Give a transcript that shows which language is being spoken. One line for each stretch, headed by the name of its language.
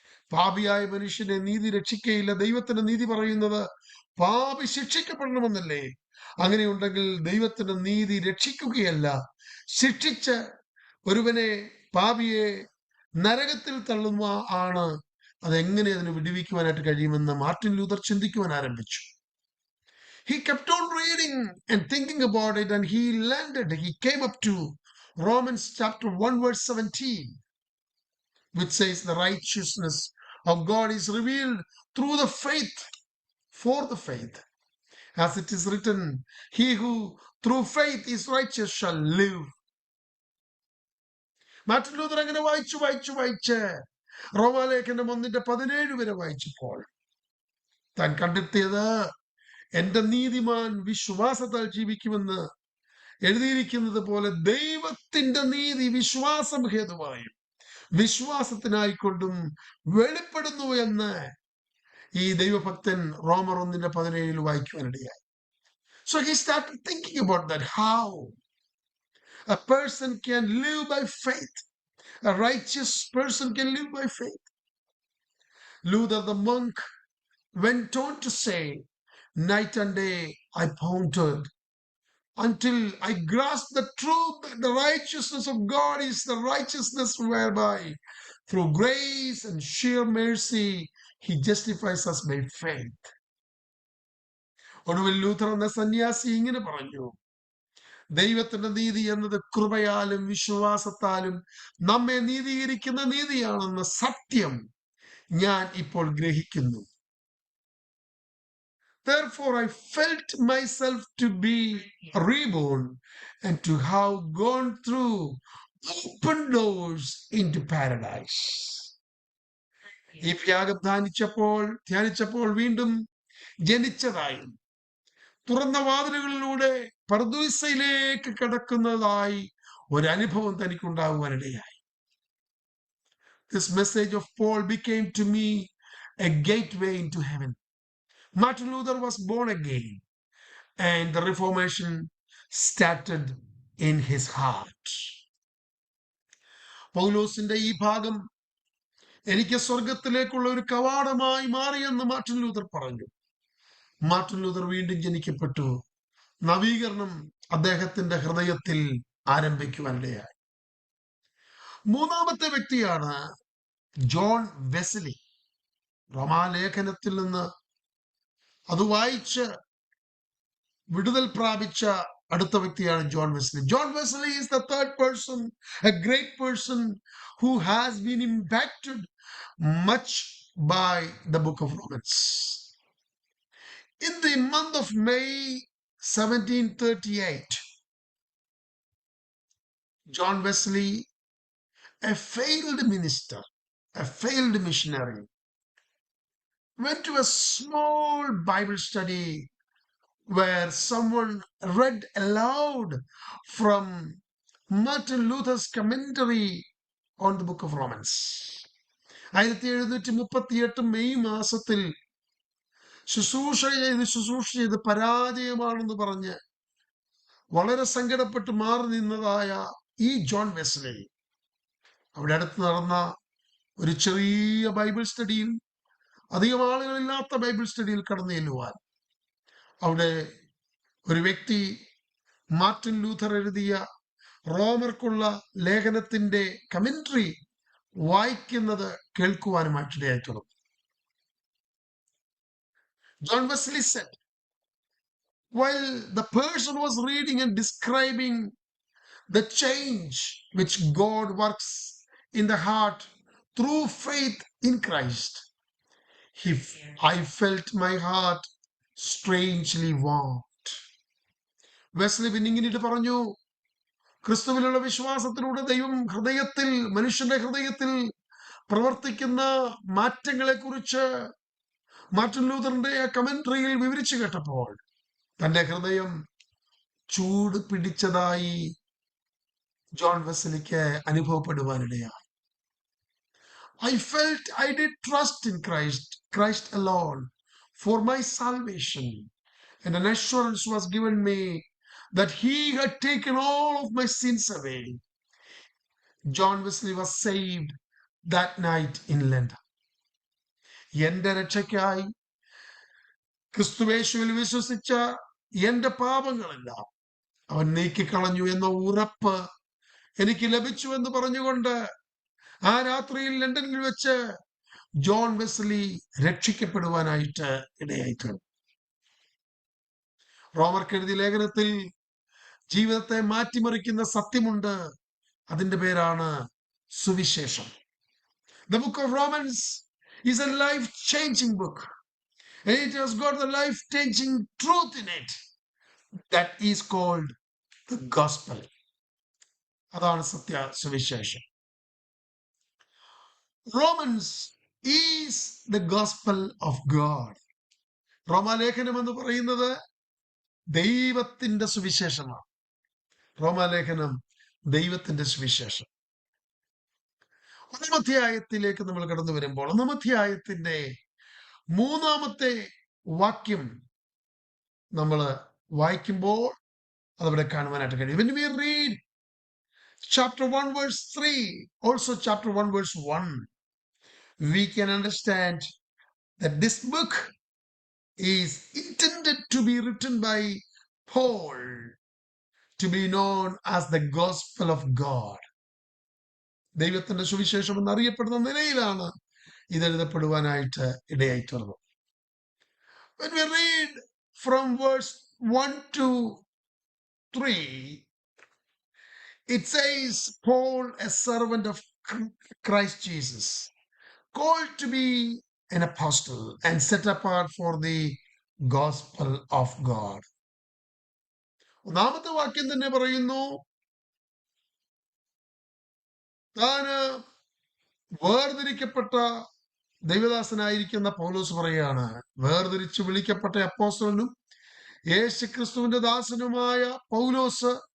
Malayalam: പാപിയായ മനുഷ്യനെ നീതി രക്ഷിക്കയില്ല. ദൈവത്തിന്റെ നീതി പറയുന്നത് പാപി ശിക്ഷിക്കപ്പെടണമെന്നല്ലേ? അങ്ങനെയുണ്ടെങ്കിൽ ദൈവത്തിന്റെ നീതി രക്ഷിക്കുകയല്ല, ശിക്ഷിച്ച് ഒരുവനെ, പാപിയെ നരകത്തിൽ തള്ളുന്ന ആണ്. അതെങ്ങനെ അതിന് വിടുവിക്കുവാനായിട്ട് കഴിയുമെന്ന് മാർട്ടിൻ ലൂഥർ ചിന്തിക്കുവാൻ ആരംഭിച്ചു.
English: He kept on reading and thinking about it, and he came up to Romans chapter 1 verse 17, which says the righteousness of God is revealed through the faith, for the faith. As it is written, he who through faith is righteous shall live.
Malayalam: Martin Luther അങ്ങനെ വായിച്ച് റോമാലേഖനം 1:17 വരെ വായിച്ചപ്പോൾ താൻ കണ്ടെത്തിയത്, എന്റെ നീതിമാൻ വിശ്വാസത്താൽ ജീവിക്കുമെന്ന് എഴുതിയിരിക്കുന്നത് പോലെ ദൈവത്തിന്റെ നീതി വിശ്വാസം ഹേതുവായും വിശ്വാസത്തിനായിക്കൊണ്ടും വെളിപ്പെടുന്നു എന്ന് ഈ ദൈവഭക്തൻ റോമർ 1:17 വായിക്കുവാനിടയായി.
English: So he started thinking about that, how a person can live by faith. A righteous person can live by faith. Luther the monk went on to say, night and day I pondered until I grasped the truth that the righteousness of God is the righteousness whereby, through grace and sheer mercy, he justifies us by faith.
Malayalam: ഒടുവിൽ Luther എന്ന സന്യാസി ഇങ്ങനെ പറഞ്ഞു, ദൈവത്തിന്റെ നീതി എന്നത് കൃപയാലും വിശ്വാസത്താലും നമ്മെ നീതീകരിക്കുന്ന നീതിയാണെന്ന സത്യം ഞാൻ ഇപ്പോൾ ഗ്രഹിക്കുന്നു.
English: Therefore I felt myself to be reborn and to have gone through open doors into paradise.
Malayalam: ഈ ത്യാഗം ധ്യാനിച്ചപ്പോൾ വീണ്ടും ജനിച്ചതായും തുറന്ന വാതിലുകളിലൂടെ പർദീസയിലേക്ക് കടക്കുന്നതായി ഒരനുഭവം തനിക്കുണ്ടാകുവാനിടയായി.
English: This message of Paul became to me a gateway into heaven. Martin Luther was born again and the Reformation started in his heart.
Malayalam: പൗലോസിന്റെ ഈ ഭാഗം എനിക്ക് സ്വർഗത്തിലേക്കുള്ള ഒരു കവാടമായി മാറിയെന്ന് മാർട്ടിൻ ലൂഥർ പറഞ്ഞു. മാർട്ടിൻ ലൂഥർ വീണ്ടും ജനിക്കപ്പെട്ടു. നവീകരണം അദ്ദേഹത്തിന്റെ ഹൃദയത്തിൽ ആരംഭിക്കുവാനിടയായി. മൂന്നാമത്തെ വ്യക്തിയാണ് ജോൺ വെസ്ലി. റോമാലേഖനത്തിൽ നിന്ന് അത് വായിച്ച് വിടുതൽ പ്രാപിച്ച അടുത്ത വ്യക്തിയാണ് John Wesley.
English: John Wesley is the third person, a great person who has been impacted much by the book of Romans. In the month of May 1738, John Wesley, a failed minister, a failed missionary, went to a small Bible study where someone read aloud from Martin Luther's commentary on the book of Romans.
Malayalam: 1738 May മാസത്തിൽ ശുശ്രൂഷ ചെയ്ത് പരാജയമാണെന്ന് പറഞ്ഞ് വളരെ സങ്കടപ്പെട്ട് മാറി നിന്നതായ ഈ John Wesley അവിടെ അടുത്ത് നടന്ന ഒരു ചെറിയ ബൈബിൾ സ്റ്റഡിയിൽ, അധികം ആളുകളില്ലാത്ത ബൈബിൾ സ്റ്റഡിയിൽ കടന്നു ചെല്ലുവാൻ അവിടെ ഒരു വ്യക്തി മാർട്ടിൻ ലൂഥർ എഴുതിയ റോമർക്കുള്ള ലേഖനത്തിന്റെ കമന്ററി വായിക്കുന്നത് കേൾക്കുവാനുമായിട്ടിടയായി തുടങ്ങി.
English: John Wesley said, while the person was reading and describing the change which God works in the heart through faith in Christ, I felt my heart strangely warmed.
Malayalam: Wesley പിന്നിങ്ങിട്ട് പറഞ്ഞു, ക്രിസ്തുവിലുള്ള വിശ്വാസത്തിലൂടെ ദൈവം മനുഷ്യന്റെ ഹൃദയത്തിൽ പ്രവർത്തിക്കുന്ന മാറ്റങ്ങളെ കുറിച്ച് മാർട്ടിൻ ലൂഥറിന്റെ കമന്ററിയിൽ വിവരിച്ചു കേട്ടപ്പോൾ തന്റെ ഹൃദയം ചൂട് പിടിച്ചതായി John വെസ്ലിക്ക് അനുഭവപ്പെടുവാനിടയായി.
English: I felt I did trust in Christ alone for my salvation, and an assurance was given me that he had taken all of my sins away. John Wesley was saved that night in London.
Malayalam: എന്റെ രക്ഷയ്ക്കായി ക്രിസ്തുയേശുവിൽ വിശ്വസിച്ച എന്റെ പാപങ്ങളെല്ലാം അവൻ നീക്കിക്കളഞ്ഞു എന്ന ഉറപ്പ് എനിക്ക് ലഭിച്ചു എന്ന് പറഞ്ഞുകൊണ്ട് ആ രാത്രിയിൽ ലണ്ടനിൽ വെച്ച് ജോൺ വെസ്ലി രക്ഷിക്കപ്പെടുവാനായിട്ട് ഇടയായിട്ടുണ്ട്. റോമർക്കെഴുതിയ ലേഖനത്തിൽ ജീവിതത്തെ മാറ്റിമറിക്കുന്ന സത്യമുണ്ട്. അതിന്റെ പേരാണ് സുവിശേഷം.
English: The book of Romans is a life-changing book. And it has got the life-changing truth in it. That is called the gospel.
Malayalam: അതാണ് സത്യ സുവിശേഷം.
English: Romans is the gospel of God.
Malayalam: റോമാലേഖനം എന്ന് പറയുന്നത് ദൈവത്തിന്റെ സുവിശേഷമാണ്. റോമാലേഖനം ദൈവത്തിന്റെ സുവിശേഷം. 1 അധ്യായത്തിലേക്ക് നമ്മൾ കടന്നു വരുമ്പോൾ 1 അധ്യായത്തിന്റെ മൂന്നാമത്തെ വാക്യം നമ്മൾ വായിക്കുമ്പോൾ അതവിടെ കാണുവാനായിട്ട് കഴിയും.
English: When we read chapter 1 verse 3, also chapter 1 verse 1, we can understand that this book is intended to be written by Paul to be known as the gospel of God.
Malayalam: ദൈവത്തിന്റെ സുവിശേഷം എന്നറിയപ്പെടുന്ന നിലയിലാണ് ഇത് എഴുതപ്പെടുവാനായിട്ട് ഇടയായി തീർന്നു.
English: When we read from verse 1 to 3, it says, Paul, a servant of Christ Jesus, called to be an apostle and set apart for the gospel of God.
Malayalam: ഒന്നാമത്തെ വാക്യം തന്നെ പറയുന്നു, താന് വേർതിരിക്കപ്പെട്ട ദൈവദാസനായിരിക്കുന്ന പൗലോസ് പറയുകയാണ്, വേർതിരിച്ച് വിളിക്കപ്പെട്ട അപ്പോസ്തലനും യേശുക്രിസ്തുവിന്റെ ദാസനുമായ പൗലോസ്